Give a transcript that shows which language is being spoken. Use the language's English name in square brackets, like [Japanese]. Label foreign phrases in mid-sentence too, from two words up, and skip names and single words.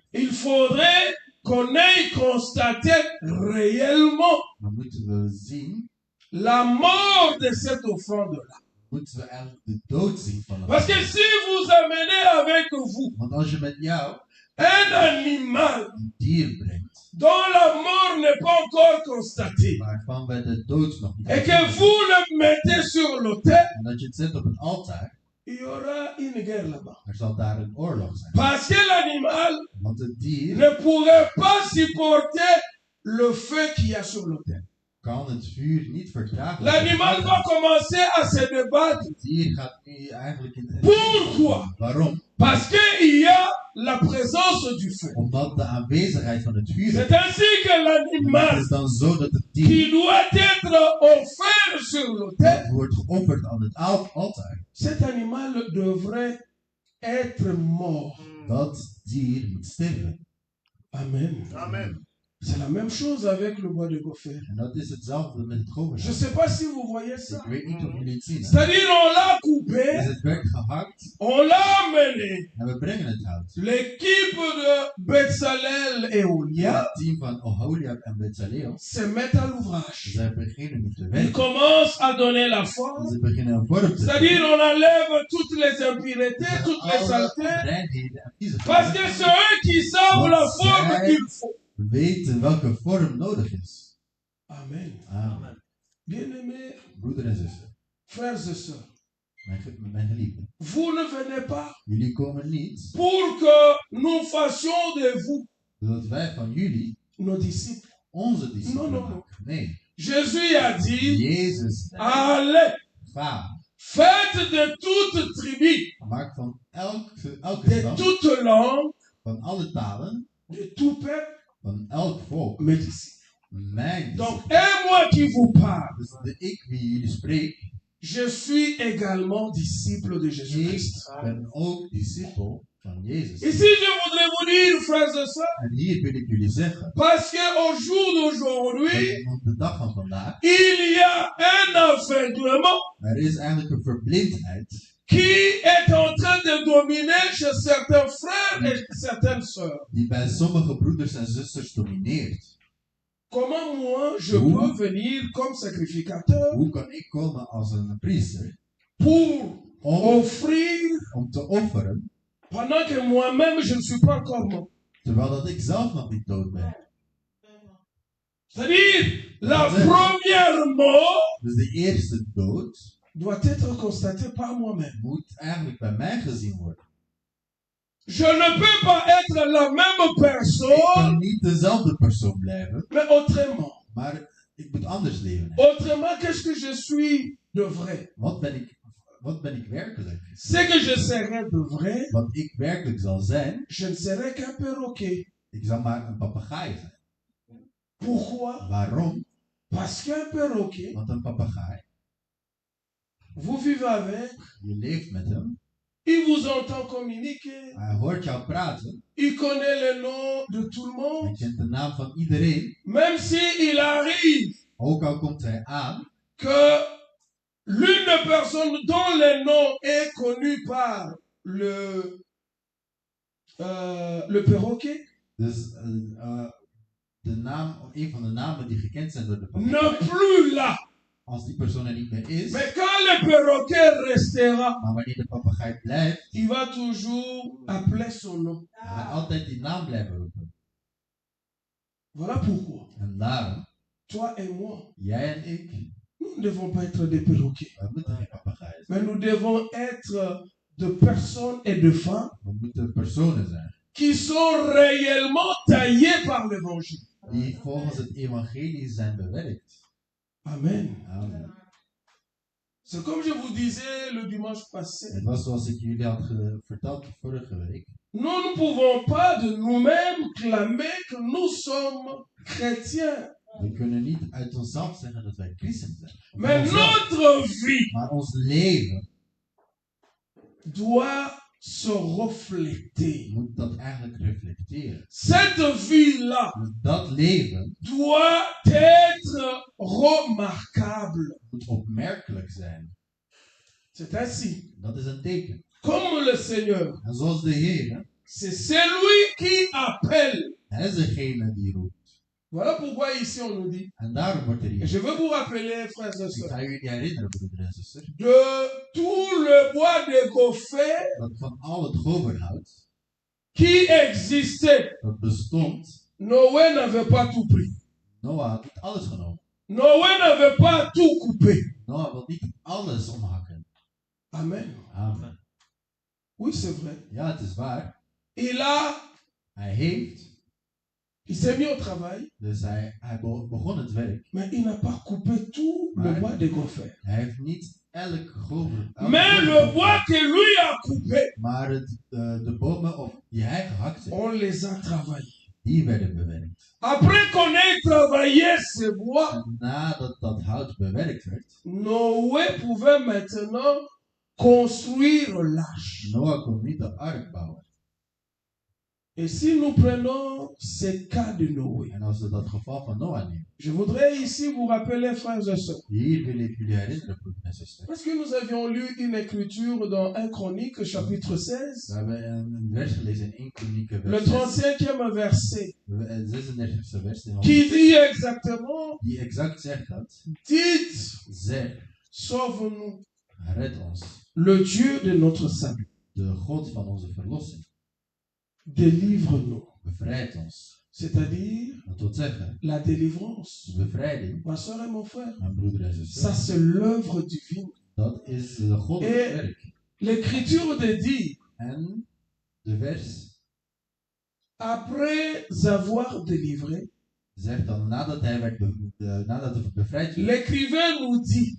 [French] il faudrait qu'on ait constaté réellement [Dutch] dan moeten we zien, [French] la mort de cette offrande-là. [Dutch] moeten we eigenlijk de dood zien van het [French] Parce que [Dutch] altaar. [French] si vous amenez avec vous [Dutch] Want als je met jou [French] un animal [Dutch] een dier brengt, [French] dont la mort n'est pas encore constatée, [Dutch] waarvan we de dood nog niet [French] et que [Dutch] hebben, [French] vous le mettez sur l'autel, [Dutch] en dat je het zet op het altaar, [French] il y aura une guerre là-bas. [Dutch] er zal daar een oorlog zijn. [French] Parce que l'animal [Dutch] Want het dier [French] ne pourrait pas supporter le feu qu'il y a sur l'autel. [Dutch] kan het vuur niet verdragen. [French] L'animal va commencer à se débattre. [Dutch] Het dier gaat nu eigenlijk in [French] Pourquoi? [Dutch] Waarom? [French] Parce qu'il y a la présence du feu. [Dutch] Omdat de aanwezigheid van het vuur is. [French] C'est ainsi que [Dutch] En het [French] l'animal [Dutch] is dan zo dat het dier [French] qui doit être offert sur l'autel, [Dutch] dat wordt geofferd aan het altaar. [French] cet animal devrait être mort. [Dutch] Dat dier moet sterven. Amen. Amen. [French] C'est la même chose avec le bois de gopher. [Dutch] En dat is hetzelfde met het [French] Je ne [Dutch] governaar. [French] sais pas si vous voyez [Dutch] Ik [French] ça. [Dutch] weet niet of jullie het zien. Hè? [French] C'est-à-dire, on l'a [Dutch] Dus [French] coupé, [Dutch] het werd gehakt [French] on l'a amené. [Dutch] en we brengen het hout. [French] L'équipe de Bezalel et Olia [Dutch] Het team van Oholiab en Bezaleel, [French] se met à l'ouvrage. [Dutch] zij beginnen nu te [French] Ils [Dutch] werken. [French] commencent à donner la forme. [Dutch] Ze beginnen een vorm te [French] C'est-à-dire, [Dutch] geven. [French] on enlève toutes les impuretés, toutes les [Dutch] Alle [French] saletés. [Dutch] reinheden en [French] Parce que [Dutch] viezigheden [French] c'est eux qui savent la forme qu'il faut. [Dutch] weten welke vorm nodig is. Amen. Amen. [French] Bien-aimés, [Dutch] Broeder en zuster, [French] frères et sœurs, [Dutch] mijn geliefden. [French] vous ne venez pas [Dutch] Jullie komen niet [French] pour que nous fassions de vous [Dutch] zodat wij van jullie [French] nos disciples. [Dutch] onze discipelen No. maken. Nee, [French] Jésus a dit, [Dutch] Jezus [French] allez, [Dutch] ga. [French] faites de toute tribu, [Dutch] Maak van elke [French] de [Dutch] stam, [French] toute langue, [Dutch] van alle talen, [French] de tout peuple, [Dutch] van elk volk, [French] mes disciples. [Dutch] mijn [French] Donc, [Dutch] discipelen. [French] et moi qui vous parle, [Dutch] Dus ik wie jullie spreek, [French] je suis également disciple de [Dutch] Ik [French] Jésus-Christ. [Dutch] ben ook discipel van Jezus. [French] Ici, je voudrais vous dire, frères et sœurs, [Dutch] En hier wil ik jullie zeggen, [French] parce qu'au jour d'aujourd'hui, [Dutch] dat op de dag van vandaag, [French] il y a un aveuglement [Dutch] er is eigenlijk een verblindheid [French] qui est en train de dominer chez certains frères et certaines sœurs. [Dutch] die bij sommige broeders en zusters domineert. [French] Comment moi, je Où? peux venir comme sacrificateur [Dutch] Hoe kan ik komen als een priester [French] pour [Dutch] om, [French] offrir [Dutch] om te offeren, [French] pendant que moi-même, je ne suis pas encore mort? [Dutch] terwijl dat ik zelf nog niet dood ben? [French] C'est-à-dire, la première mort [Dutch] Dus de eerste dood [French] doit être constatée par moi-même. [Dutch] moet eigenlijk bij mij gezien worden. [French] Je ne peux pas être la même [Dutch] Ik [French] personne, [Dutch] kan niet dezelfde persoon blijven, [French] mais autrement. [Dutch] maar ik moet anders leven. [French] Autrement, qu'est-ce que je suis de vrai? [Dutch] Wat ben ik werkelijk? [French] Ce que je serai de vrai, [Dutch] Wat ik werkelijk zal zijn, [French] je ne serai qu'un perroquet. [Dutch] ik zal maar een papegaai zijn. [French] Pourquoi? [Dutch] Waarom? [French] Parce qu'un perroquet, [Dutch] Want een papegaai, [French] vous vivez avec, [Dutch] je leeft met hem, [French] il vous entend communiquer, [Dutch] hij hoort jou praten, [French] il connaît le nom de tout le [Dutch] hij [French] monde, [Dutch] kent de naam van iedereen, [French] même s'il arrive [Dutch] ook al komt hij aan, [French] que l'une des personnes dont le nom est connu par le perroquet [Dutch] dus de naam, een van de namen die gekend zijn door de papegaai, [French] n'est plus là. [Dutch] als die persoon er niet meer is, [French] Mais quand le perroquet restera, [Dutch] maar wanneer de papegaai blijft, [French] il va toujours appeler son nom. [Dutch] hij gaat altijd die naam blijven roepen. [French] Voilà pourquoi, [Dutch] En daarom, [French] toi et moi, [Dutch] jij en ik, [French] nous ne devons pas être des perroquets, [Dutch] we moeten geen papegaaien zijn. [French] mais nous devons être de personnes et de femmes [Dutch] We moeten personen zijn [French] qui sont réellement taillées par l'évangile. [Dutch] die volgens het evangelie zijn bewerkt. Amen. Amen. [French] C'est comme je vous disais le dimanche passé. [Dutch] Het was zoals ik jullie had verteld vorige week. [French] Nous ne pouvons pas de nous-mêmes clamer que nous sommes chrétiens. [Dutch] We kunnen niet uit onszelf zeggen dat wij christen zijn. Of [French] Mais [Dutch] onszelf. [French] notre vie [Dutch] Maar ons leven [French] doit se refléter. [Dutch] moet dat eigenlijk reflecteren. [French] Cette vie-là [Dutch] Dus dat leven [French] doit être remarquable. [Dutch] moet opmerkelijk zijn. [French] C'est ainsi. [Dutch] Dat is een teken. [French] Comme le Seigneur, [Dutch] En zoals de Heer, [French] c'est celui qui appelle. [Dutch] hij is degene die roept. [French] Voilà pourquoi ici on nous dit. [Dutch] En daarom wordt er [French] Et [Dutch] hier. [French] je veux vous rappeler, frères et [Dutch] Ik [French] sœurs, [Dutch] ga jullie herinneren, broeders en zusters, [French] de tout le bois de Gopher [Dutch] dat van al het goberhout [French] qui existait. [Dutch] dat bestond, [French] Noé n'avait pas tout pris. [Dutch] Noah had niet alles genomen. [French] Noé n'avait pas tout coupé. [Dutch] Noah wil niet alles omhakken. Amen. Amen. [French] Oui, c'est vrai. [Dutch] Ja, het is waar. Hij heeft, [French] Il s'est mis au travail, [Dutch] dus hij begon het werk. [French] mais il n'a pas coupé tout le Ouais. bois de Gopher. [Dutch] Hij heeft niet elk gober. [French] Mais le bois que lui a coupé, [Dutch] Maar de bomen die hij gehakt heeft, [French] on les a travaillés. [Dutch] die werden bewerkt. [French] Après qu'on ait travaillé ce bois, [Dutch] En nadat dat hout bewerkt werd, [French] Noé pouvait maintenant construire l'arche. [Dutch] Noah kon niet de ark bouwen. [French] Et si nous prenons ce cas de Noé, [Dutch] En als we dat geval van Noah nemen, [French] je voudrais ici vous rappeler, frères et sœurs, [Dutch] hier wil ik jullie herinneren, broeders en zusters. [French] parce que nous avions lu une écriture dans 1 Chronique, chapitre 16, [Dutch] We hebben een vers gelezen in 1 Kronieken, [French] le 35e verset, [Dutch] het 36e vers, [French] qui dit exactement, [Dutch] die exact zegt dat. [French] dites, [Dutch] Zeg, [French] sauve-nous, [Dutch] red ons, [French] le Dieu de notre salut, [Dutch] de God van onze verlossing. [French] délivre-nous. [Dutch] Bevrijd ons. [French] C'est-à-dire [Dutch] Dat wil zeggen, [French] la délivrance. [Dutch] de bevrijding, [French] Ma soeur et mon frère, [Dutch] mijn broeder en [French] ça [Dutch] zuster, [French] c'est l'œuvre divine. [Dutch] dat is de goddelijk werk. [French] L'écriture de dit, [Dutch] En de vers [French] après avoir délivré, [Dutch] zegt dan, nadat hij bevrijd werd, [French] l'écrivain nous dit,